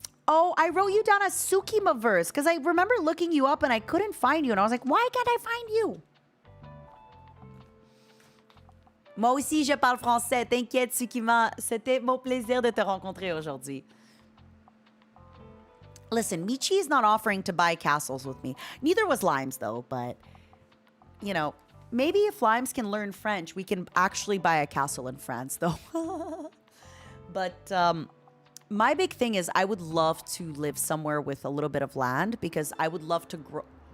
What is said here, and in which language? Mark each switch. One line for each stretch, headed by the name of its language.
English: Oh, I wrote you down as Sukimaverse because I remember looking you up and I couldn't find you. And I was like, why can't I find you?
French: Moi aussi, je parle français. T'inquiète, Sukima. C'était mon plaisir de te rencontrer aujourd'hui.
English: Listen, Michi is not offering to buy castles with me. Neither was Limes, though. But, you know, maybe if Limes can learn French, we can actually buy a castle in France, though. But my big thing is I would love to live somewhere with a little bit of land because I would love to grow.